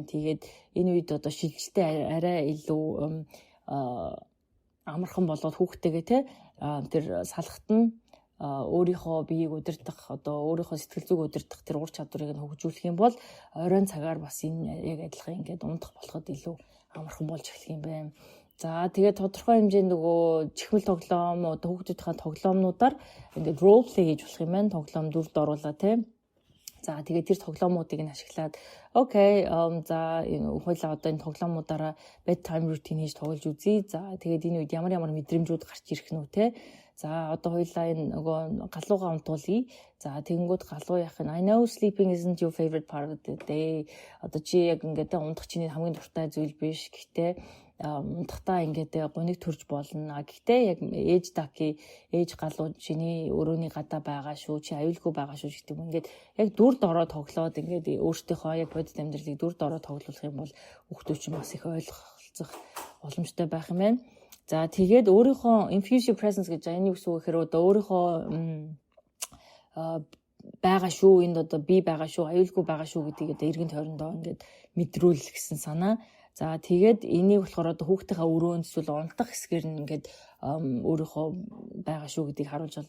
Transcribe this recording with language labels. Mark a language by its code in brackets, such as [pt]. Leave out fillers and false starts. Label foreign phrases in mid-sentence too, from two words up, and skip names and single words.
[mn] Тэгээд энэ үед одоо шилжилтээ арай илүү амархан болоод хүүхдтэйгээ тэр салхат нь өөрийнхөө биеийг удирдах одоо өөрийнхөө сэтгэл зүг удирдах тэр ур чадварыг нь хөгжүүлэх юм бол оройн цагаар бас энэ яг адилхан ингээд унтах болоход илүү амархан болж эхлэх юм байна. За тэгээд тодорхой хэмжээнд нөгөө чихмэл тоглоом одоо хүүхдүүдийн тоглоомнуудаар ингээд [en] role play [mn] хийж болох юм байна. Тоглоом дүрд оруулаа тий. За тэгээд тэр тоглоомуудыг нь ашиглаад окей за энэ хоёлаа одоо энэ тоглоомуудаараа [en] bedtime routine [mn] хийж тоглож үзье. За тэгээд энэ үед ямар мэдрэмжүүд гарч ирэх нь үү те. За одоо хоёлаа энэ нөгөө галуугаа унтуулъя. За тэгэнгүүт галуу яах нь [en] I know sleeping isn't your favorite part of the day. [mn] Одоо чи яг ингээд унтах чиний хамгийн дуртай зүйл биш. Гэхдээ унтахтаа ингээд гуниг төрж болно. Гэхдээ яг ээж галуу чиний өрөөний гадаа байгаа шүү. Чи аюулгүй байгаа шүү гэдэг юм. Ингээд яг дүрд ороо тоглоод ингээд өөртөөхөө яг бодит амьдралыг дүрд ороо тоглуулах юм бол хүүхдүүд чинь бас их ойлгох боломжтой байх юм байна. За тэгээд өөрийнхөө [en] infuse your presence [mn] гэж энэ юу гэсэн үг гэхээр одоо өөрийнхөө байгаа шүү, энд одоо би байгаа шүү, аюулгүй байгаа шүү гэдгийг одоо эргэн тойрондоо ингээд мэдрүүл гэсэн санаа. За тэгээд энийг болохоор одоо хүүхдийнхээ өрөөнд эсвэл унтах хэсгээр нь ингээд өөрийнхөө байгаа шүү гэдгийг харуулж болно.